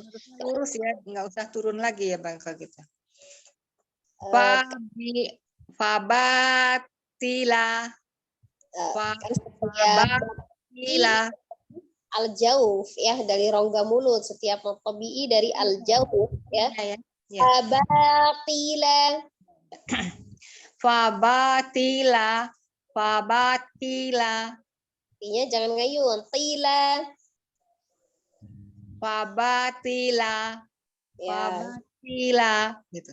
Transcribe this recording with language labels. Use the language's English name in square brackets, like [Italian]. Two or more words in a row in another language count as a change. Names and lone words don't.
[Indonesian] Lurus ya, nggak usah turun lagi ya Bang kalau gitu. [Arabic] Fabatila. [Indonesian] Kan setiap [Arabic] Fabila. [Indonesian] al-jauf ya dari rongga mulut, setiap tabi'i dari al-jauf ya. Ya, ya. [Arabic] Fabatila. Fabatila. Fabatila. [Indonesian] Artinya jangan ngayun. Tila. [Arabic] Fabatila. [Indonesian] Ya. [Arabic] Fabatila. Gitu.